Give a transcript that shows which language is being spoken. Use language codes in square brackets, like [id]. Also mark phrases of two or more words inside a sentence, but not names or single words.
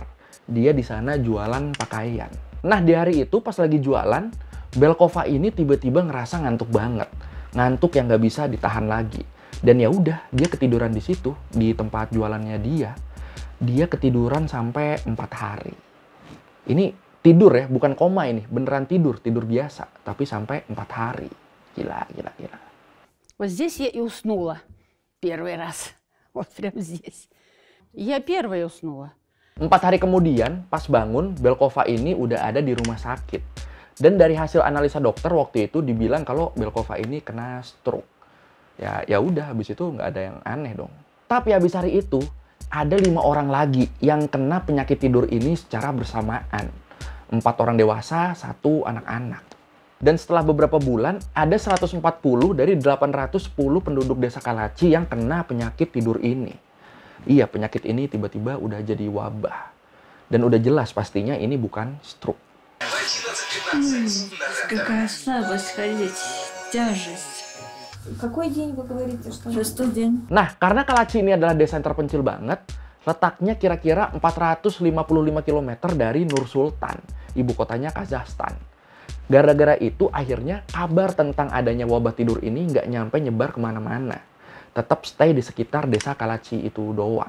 [id] Dia di sana jualan pakaian. Nah di hari itu pas lagi jualan, Belkova ini tiba-tiba ngerasa ngantuk banget. Ngantuk yang nggak bisa ditahan lagi. Dan ya udah, dia ketiduran di situ, di tempat jualannya dia. Dia ketiduran sampai 4 hari. Ini tidur ya, bukan koma ini. Beneran tidur biasa. Tapi sampai 4 hari. Gila. [ru] Вот здесь я и уснула первый раз. Вот прямо здесь. Я первая уснула. [id] 4 hari kemudian, pas bangun, Belkova ini udah ada di rumah sakit. Dan dari hasil analisa dokter waktu itu dibilang kalau Belkova ini kena stroke. Ya udah, habis itu nggak ada yang aneh dong. Tapi habis hari itu, ada 5 orang lagi yang kena penyakit tidur ini secara bersamaan. 4 orang dewasa, 1 anak-anak. Dan setelah beberapa bulan, ada 140 dari 810 penduduk desa Kalachi yang kena penyakit tidur ini. Iya, penyakit ini tiba-tiba udah jadi wabah. Dan udah jelas pastinya ini bukan stroke. [ru] Какая слабость ходить, тяжесть. Какой день вы говорите, что... 6-й день. [id] Nah, karena Kalachi ini adalah desa yang terpencil banget, letaknya kira-kira 455 km dari Nur Sultan, ibu kotanya Kazakhstan. Gara-gara itu akhirnya kabar tentang adanya wabah tidur ini nggak nyampe nyebar kemana-mana. Tetap stay di sekitar desa Kalachi itu doang.